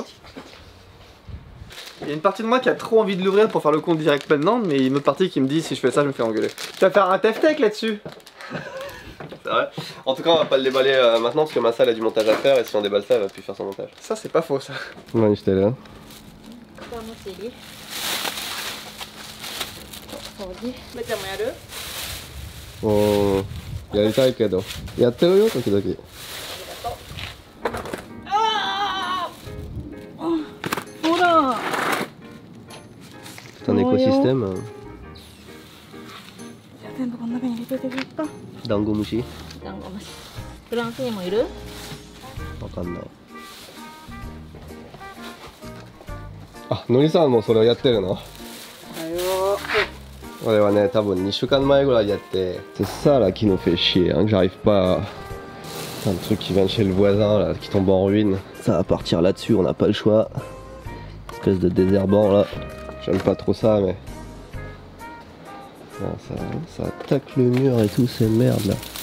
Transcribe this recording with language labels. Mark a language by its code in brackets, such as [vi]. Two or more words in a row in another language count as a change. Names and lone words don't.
[fr] Il y a une partie de moi qui a trop envie de l'ouvrir pour faire le compte direct maintenant, mais il y a une autre partie qui me dit si je fais ça, je me fais engueuler. Tu vas faire un tef-tech là-dessus. C'est vrai. En tout cas, on va pas le déballer maintenant parce que Massa elle a du montage à faire et si on déballe ça, elle va plus faire son montage. Ça, c'est pas faux ça. Ouais, j'étais là. [ja] 楽しいそうねむちゃんもやるおー、やりたいけど。やってるよ、時々。ほら [fr] C'est un écosystème. [ja] じゃあ全部この中に入れといてくれるかダンゴムシダンゴムシフランスにもいるわかんない。あ、のりさんもそれをやってるの俺はね、多分2週間前ぐらいやって、 [fr] c'est ça là qui nous fait chier, hein, que j'arrive pas à... un truc qui vient de chez le voisin là, qui tombe en ruine. Ça va partir là-dessus, on n'a pas le choix. Espèce de désherbant là. J'aime pas trop ça, mais... Non, ça attaque le mur et tout, c'est merde là.